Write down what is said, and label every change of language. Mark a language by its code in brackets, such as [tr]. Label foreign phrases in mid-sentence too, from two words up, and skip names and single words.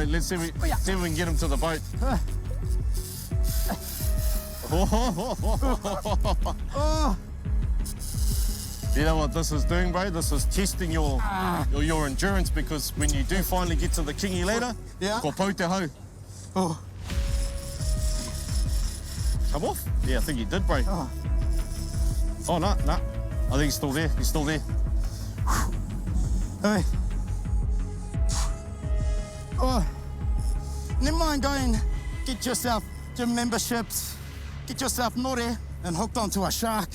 [en] Let's see if we can get him to the boat. Oh. You know what this is doing, bro? This is testing your endurance, because when you do finally get to the Kingy ladder, Yeah. [mi] ko pau te hau. Oh. [en] Come off? Yeah, I think he did, bro. Oh. Oh, no. I think he's still there. He's still there. Hey. Oh. Never mind going, get yourself gym memberships, get yourself Nore and hooked onto a shark.